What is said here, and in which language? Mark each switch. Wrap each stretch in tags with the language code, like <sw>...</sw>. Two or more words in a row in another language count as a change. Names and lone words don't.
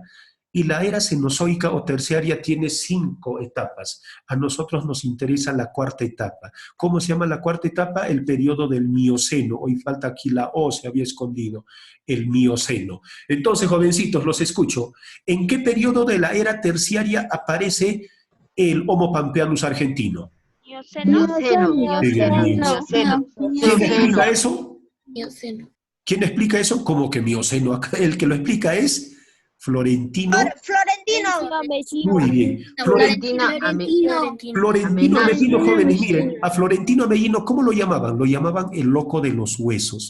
<es>Y la era cenozoica o terciaria tiene 5 etapas. A nosotros nos interesa la cuarta etapa. ¿Cómo se llama la cuarta etapa? El periodo del Mioceno. Hoy falta aquí la O, se había escondido. El Mioceno. Entonces, jovencitos, los escucho. ¿En qué periodo de la era terciaria aparece el Homo pampeanus argentino? Mioceno. ¿Quién explica eso? Mioceno. ¿Quién explica eso? ¿Cómo que Mioceno? Acá el que lo explica es Florentino. Florentino. Muy bien. Florentina Florentino Amellino, jóvenes, miren, Amenaza. a Florentino Amellino, ¿cómo lo llamaban? Lo llamaban el loco de los huesos.</es>